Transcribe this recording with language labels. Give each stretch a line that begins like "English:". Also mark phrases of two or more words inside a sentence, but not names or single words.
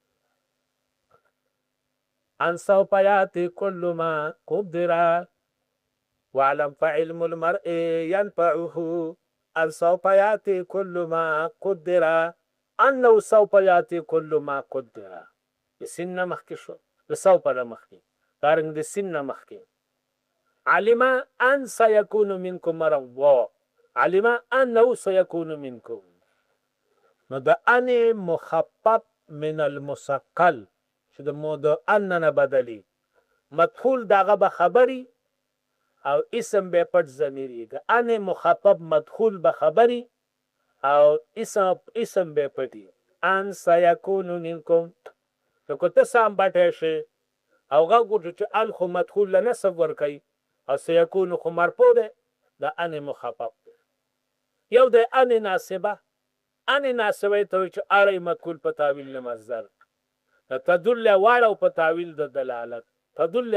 Arabic: ان سوف ياتي كل ما قدر واعلم فعلم المرء ينفعه. ان سوف ياتي كل ما قدر انه سوف ياتي كل ما قدر.
Pashto: د سین نه مخکې شو د سوف نه مخکې دارنګ د سین نه مخکې.
Arabic: علم ان سيكون منكم مرضى. علم انه سيكون منكم.
Pashto: نو د
Arabic: ان مخفف من المثقل
Pashto: چې د ان نه بدلی مدخول دغه به خبري او اسم به پټ ضمیري. د ان مخفف مدخول به خبري او اسم به پټي.
Arabic: ان سيكون منكم
Pashto: نو که ته سم پټی شي او غږ وکړو چې ان خو مدخول له نصب ورکوي او سيكون خو مرفوع دی. د ان مخفف دی. یو د ان ناصبه. ان ناصبه ته وایي چې اړی مدخول په تاویل د مصدر. تدل واړه په تاویل د دلالت.